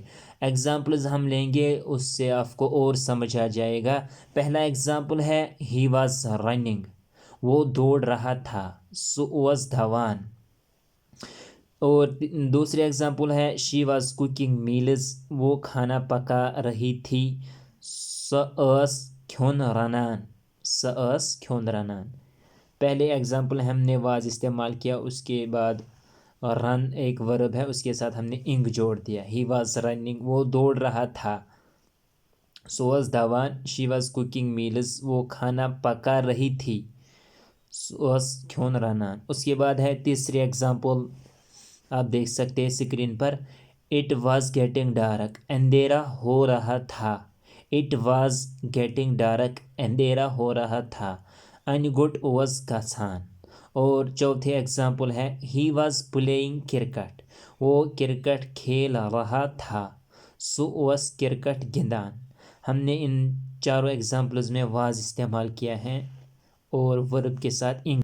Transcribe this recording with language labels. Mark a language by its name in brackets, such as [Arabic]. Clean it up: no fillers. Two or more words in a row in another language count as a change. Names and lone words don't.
[Urdu] ایگزامپلز ہم لیں گے، اس سے آپ کو اور سمجھ آ جائے گا۔ پہلا ایگزامپل ہے [English] he was running, [Urdu] وہ دوڑ رہا تھا۔ [Kashmiri] سو واز دھوان۔ [Urdu] اور دوسری ایگزامپل ہے [English] she was cooking meals, [Urdu] وہ کھانا پکا رہی تھی۔ [Kashmiri] سا ٲس کھیون رنان، سا ٲس کھیون رنان۔ [Urdu] پہلے ایگزامپل ہم نے واز استعمال کیا، اس کے بعد رن ایک ورب ہے، اس کے ساتھ ہم نے انگ جوڑ دیا۔ [English] he was running, [Urdu] وہ دوڑ رہا تھا۔ [Kashmiri] سو واز دھوان۔ [English] she was cooking meals, [Urdu] وہ کھانا پکا رہی تھی۔ [Kashmiri] سو واز کھیون رنان۔ [Urdu] اس کے بعد ہے تیسری ایگزامپل، آپ دیکھ سکتے ہیں اسکرین پر۔ [English] it was getting dark, [Urdu] اندھیرا ہو رہا تھا۔ [English] it was getting dark, [Urdu] اندھیرا ہو رہا تھا۔ [Kashmiri] ان گٹ واز گژھان۔ [Urdu] اور چوتھی ایگزامپل ہے [English] he was playing cricket, [Urdu] وہ کرکٹ کھیل رہا تھا۔ [Kashmiri] سو واز کرکٹ گندان۔ [Urdu] ہم نے ان چاروں ایگزامپلز میں واز استعمال کیا ہے، اور ورب کے ساتھ انگ